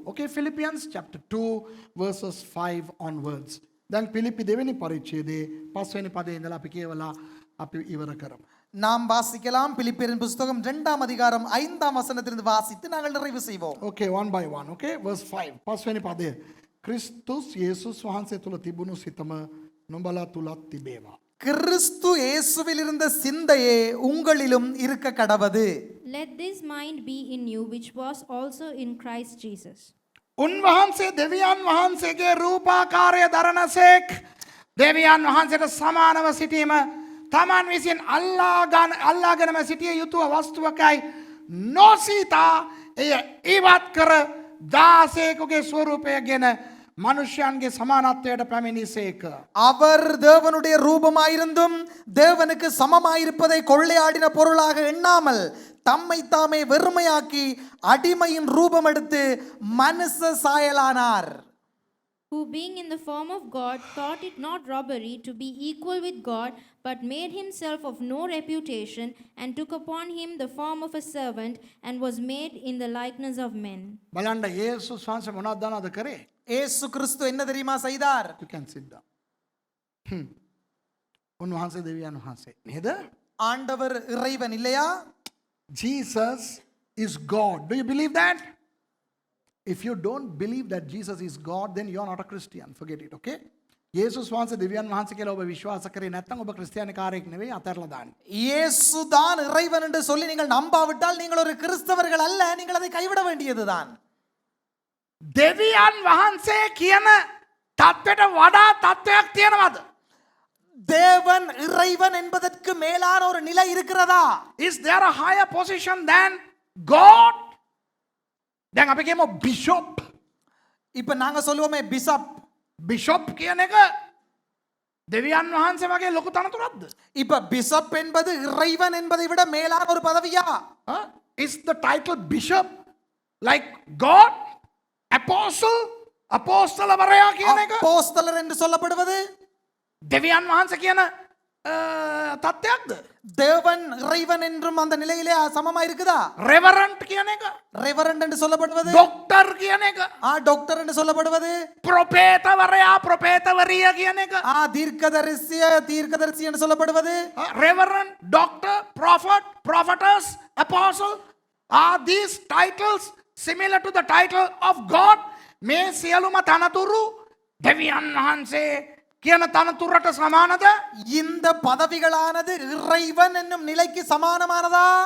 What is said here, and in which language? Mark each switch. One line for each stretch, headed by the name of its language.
English: Okay, Philippians chapter 2, verses 5 onwards.
Sinhala: Then Philippi දෙවෙනි පරිච්ඡේදයේ 5 වෙනි පදේ ඉඳලා අපි කියවලා අපි ඉවර කරමු.
Tamil: நாம் வாசிக்கலாம். பிலிப்பியரின் புஸ்தகம் 2ஆம் அதிகாரம் 5ஆம் வசனத்திலிருந்து வாசித்து நாங்கள் நிறைவு செய்வோம்.
English: Okay, one by one. Okay, verse 5.
Sinhala: 5 වෙනි පදය. ක්‍රිස්තුස් යේසුස් වහන්සේ තුල තිබුණු සිතම නුඹලා තුලත් තිබේවා.
Tamil: கிறிஸ்து இயேசுவில் இருந்த சிந்தையே உங்களிலும் இருக்க கடவது.
English: Let this mind be in you, which was also in Christ Jesus.
Sinhala: උන්වහන්සේ දෙවියන් වහන්සේගේ රූපාකාරය දරනසේක් දෙවියන් වහන්සේට සමානව සිටීම තමන් විසින් අල්ලාගෙනම සිටිය යුතුව වස්තුවකයි නොසිතා එය ඉවත් කර දාසයෙකුගේ ස්වරූපයගෙන மனுஷியான்ගේ சமானத்தோட පැමිණිසේක.
Tamil: அவர் தேவனுடைய ரூபமாயிருந்தும் தேவனுக்கு சமமாயிருப்பதை கொள்ளையாடின பொருளாக எண்ணாமல் தம்மை தாமே வெறுமையாக்கி அடிமையின் ரூபம் எடுத்து மனுஷ சாயலானார்.
English: Who being in the form of God thought it not robbery to be equal with God, but made himself of no reputation, and took upon him the form of a servant, and was made in the likeness of men.
Sinhala: බලන්න යේසුස් වහන්සේ මොනවද දන්නවද කරේ?
Tamil: இயேசு கிறிஸ்து என்ன தெரியுமா செய்தார்?
English: You can sit down.
Sinhala: උන්වහන්සේ දෙවියන් වහන්සේ නේද?
Tamil: ஆண்டவர் இறைவன் இல்லையா?
English: Jesus is God. Do you believe that? If you don't believe that Jesus is God, then you are not a Christian. Forget it, okay?
Sinhala: යේසුස් වහන්සේ දෙවියන් වහන්සේ කියලා ඔබ විශ්වාස කරේ නැත්නම් ඔබ ක්‍රිස්තියානි කාරයෙක් නෙවෙයි, අතහැරලා දාන්න.
Tamil: இயேசு தான் இறைவன் என்று சொல்லி நீங்கள் நம்பாவிட்டால் நீங்கள் ஒரு கிறிஸ்தவர்கள் அல்ல, நீங்கள் அதை கைவிட வேண்டியதுதான்.
Sinhala: දෙවියන් වහන්සේ කියන தත්වෙට වඩා தත්වයක් තියෙනවද?
Tamil: தேவன் இறைவன் என்பதற்கு மேலான ஒரு நிலை இருக்கிறதா?
English: Is there a higher position than God?
Sinhala: දැන් අපි කියමු bishop.
Tamil: இப்ப நாங்க சொல்லுவோமே பிஷப்.
Sinhala: bishop කියන එක දෙවියන් වහන්සේ වගේ ලොකු තනතුරක්ද?
Tamil: இப்ப பிஷப் என்பது இறைவன் என்பதை விட மேலான ஒரு பதவியா?
English: Is the title bishop like God?
Sinhala: Apostle? අපෝස්තලවරයා කියන එක
Tamil: அப்போஸ்தலர் என்று சொல்லப்படுவது
Sinhala: දෙවියන් වහන්සේ කියන තත්ත්වයක්ද?
Tamil: தேவன் இறைவன் என்றும் அந்த நிலையிலே சமமா இருக்குதா?
Sinhala: reverend කියන එක,
Tamil: ரெவரண்ட் என்று சொல்லப்படுவது,
Sinhala: doctor කියන එක,
Tamil: டாக்டர் என்று சொல்லப்படுவது,
Sinhala: ප්‍රොපේතවරයා ප්‍රොපේතවරිය කියන එක,
Tamil: தீர்க்கதரிசி என்று சொல்லப்படுவது,
English: reverend, doctor, prophet, prophetess, apostle, are these titles similar to the title of God?
Sinhala: මේ සියලුම තනතුරු දෙවියන් වහන්සේ කියන තනතුරට සමානද?
Tamil: இந்த பதவிகளானது இறைவன் என்னும் நிலைக்கு சமானமானதா?